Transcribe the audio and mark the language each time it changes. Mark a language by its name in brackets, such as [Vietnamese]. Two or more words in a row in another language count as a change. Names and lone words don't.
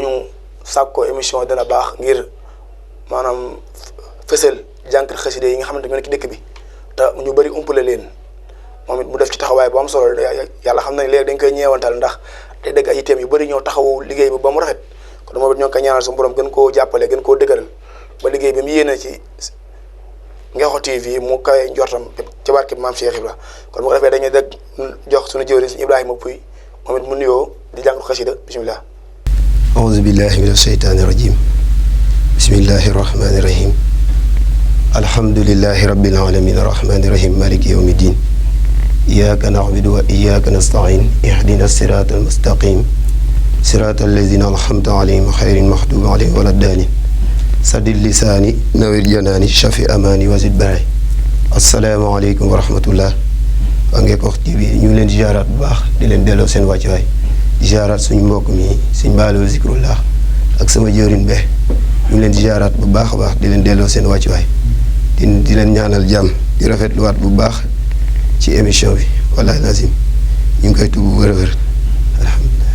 [Wolof] ñu sàkkoo émission dina baax ngir maanaam fësal jànkat xasida yi nga xamante ne ci dëkk bi te ñu bëri umpale leen moom it mu def ci taxawaay bu am solo yàlla xam nañ léegi dañ koy ñeewantal ndax day dëgg ay itam yu bëri ñoo taxawu liggéey bi ba mu rafet kon moom it ñoo ngi koy ñaanal suñu borom gën koo jàppale gën koo dëgëral ba liggéey bi mu yéene ci Ngekokh TV mu kawe njortam ci barke maam Cheikh Ibra kon bu ko defee dañuy dëgg jox suñu jëwriñ si Ibrahima Pouy moom it mu nuyoo di jàngat xasida bismillah. [Arabic] أعوذ بالله من الشيطان الرجيم بسم الله الرحمن الرحيم الحمد لله رب العالمين الرحمن الرحيم مالك يوم الدين إياك نعبد وإياك نستعين اهدنا الصراط المستقيم صراط الذين أنعمت عليهم غير المغضوب عليهم ولا الضالين سدد لساني نوير جناني شفي أماني وزد براي السلام عليكم ورحمة الله [Wolof] Ngekokh TV ñu leen ziarat bu baax di leen delloo seen wàccuwaay di ziarat suñu mbokk mi suñ baaloo zikrullah ak sama jëwriñ be ñu leen ziarat bu baax a baax di leen delloo seen wàccuwaay di leen ñaanal jàmm di rafetluwaat bu baax ci émission bi [Arabic] والله لازم [Wolof] ñu ngi koy tudd bu wér-wér alhamdulilah.